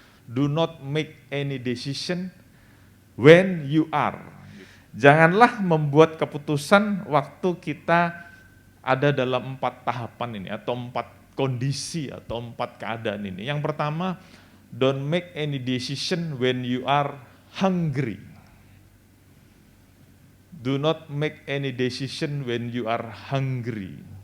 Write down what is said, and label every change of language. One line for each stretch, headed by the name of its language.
English: Do not make any decision when you are.
Indonesian: Janganlah membuat keputusan waktu kita ada dalam 4 tahapan ini, atau 4 kondisi, atau 4 keadaan ini. Yang pertama,
English: don't make any decision when you are hungry. Do not make any decision when you are hungry.